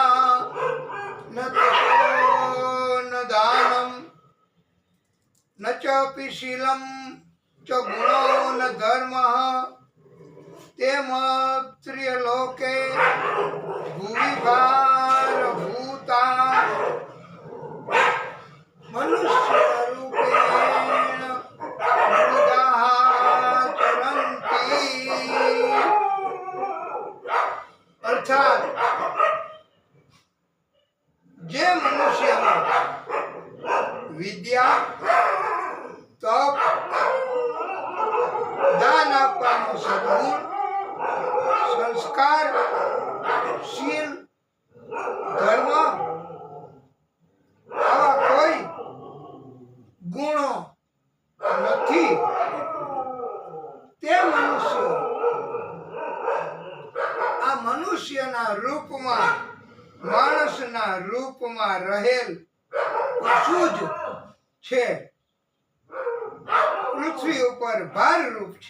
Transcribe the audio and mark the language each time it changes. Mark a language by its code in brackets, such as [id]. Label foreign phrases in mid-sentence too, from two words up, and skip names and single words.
[sa] न तपो न दानं न चापि शीलं च गुणो न धर्मः, ते त्रिलोके भुवि भारभूता मनुष्यरूपेण मृगाः चरन्ति। [gu] અર્થાત જે મનુષ્યમાં વિદ્યા, તપ, દાન આપવાનો સદગુણ, સંસ્કાર, શીલ, ધર્મ આવા કોઈ ગુણો નથી, તે મનુષ્ય આ મનુષ્યના રૂપમાં, માણસના રૂપમાં રહેલ પશુ જ છે, પૃથ્વી ઉપર ભાર રૂપ છે।